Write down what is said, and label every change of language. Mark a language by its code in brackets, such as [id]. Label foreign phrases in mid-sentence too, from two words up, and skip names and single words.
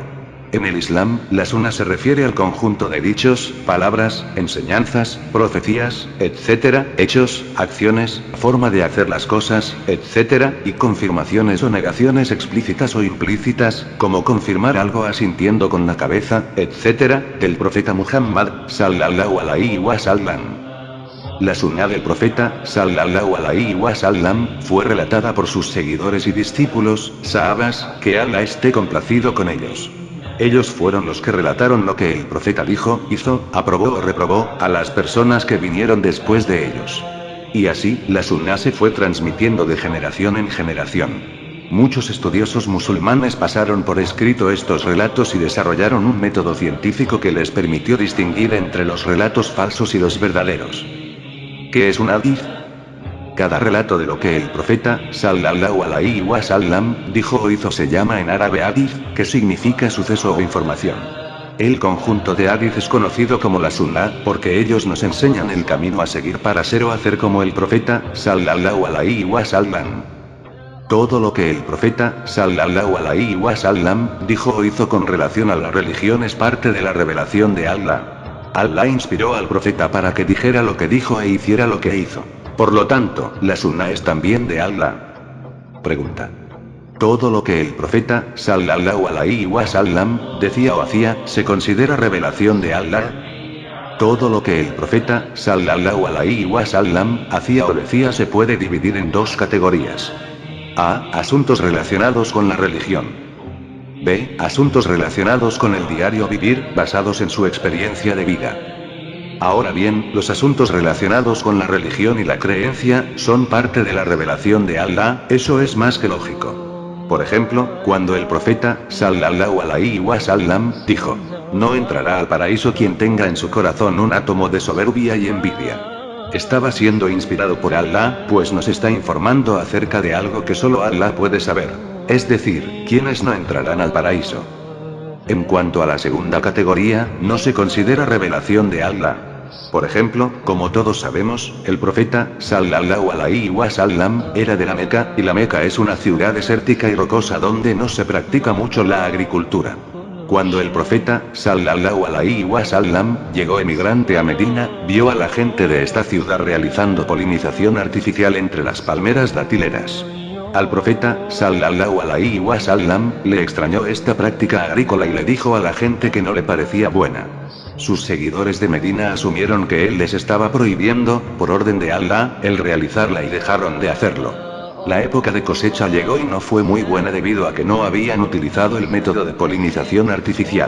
[es] En el Islam, la sunna se refiere al conjunto de dichos, palabras, enseñanzas, profecías, etc., hechos, acciones, forma de hacer las cosas, etc., y confirmaciones o negaciones explícitas o implícitas, como confirmar algo asintiendo con la cabeza, etc., del profeta Muhammad, [ar] صلى الله عليه وسلم. [es] La sunna del profeta, [ar] صلى الله عليه وسلم, [es] fue relatada por sus seguidores y discípulos, sahabas, que Allah esté complacido con ellos. Ellos fueron los que relataron lo que el profeta dijo, hizo, aprobó o reprobó, a las personas que vinieron después de ellos. Y así, la sunna se fue transmitiendo de generación en generación. Muchos estudiosos musulmanes pasaron por escrito estos relatos y desarrollaron un método científico que les permitió distinguir entre los relatos falsos y los verdaderos. ¿Qué es un hadith? Cada relato de lo que el profeta, [ar] صلى الله عليه وسلم, [es] dijo o hizo se llama en árabe hadith, que significa suceso o información. El conjunto de hadith es conocido como la sunnah, porque ellos nos enseñan el camino a seguir para ser o hacer como el profeta, [ar] صلى الله عليه وسلم. [es] Todo lo que el profeta, [ar] صلى الله عليه وسلم, [es] dijo o hizo con relación a la religión es parte de la revelación de Allah. Allah inspiró al profeta para que dijera lo que dijo e hiciera lo que hizo. Por lo tanto, la sunna es también de Allah. Pregunta. ¿Todo lo que el profeta, [ar] صلى الله عليه وسلم, [es] decía o hacía, se considera revelación de Allah? Todo lo que el profeta, [ar] صلى الله عليه وسلم, [es] hacía o decía se puede dividir en dos categorías. A. Asuntos relacionados con la religión. B. Asuntos relacionados con el diario vivir, basados en su experiencia de vida. Ahora bien, los asuntos relacionados con la religión y la creencia, son parte de la revelación de Allah, eso es más que lógico. Por ejemplo, cuando el profeta, [ar] صلى الله عليه وسلم, [es] dijo, no entrará al paraíso quien tenga en su corazón un átomo de soberbia y envidia. Estaba siendo inspirado por Allah, pues nos está informando acerca de algo que solo Allah puede saber. Es decir, quienes no entrarán al paraíso. En cuanto a la segunda categoría, no se considera revelación de Allah. Por ejemplo, como todos sabemos, el profeta, [ar] صلى الله عليه وسلم, [es] era de la Meca, y la Meca es una ciudad desértica y rocosa donde no se practica mucho la agricultura. Cuando el profeta, [ar] صلى الله عليه وسلم, [es] llegó emigrante a Medina, vio a la gente de esta ciudad realizando polinización artificial entre las palmeras datileras. Al profeta, [ar] صلى الله عليه وسلم, [es] le extrañó esta práctica agrícola y le dijo a la gente que no le parecía buena. Sus seguidores de Medina asumieron que él les estaba prohibiendo, por orden de Allah, el realizarla y dejaron de hacerlo. La época de cosecha llegó y no fue muy buena debido a que no habían utilizado el método de polinización artificial.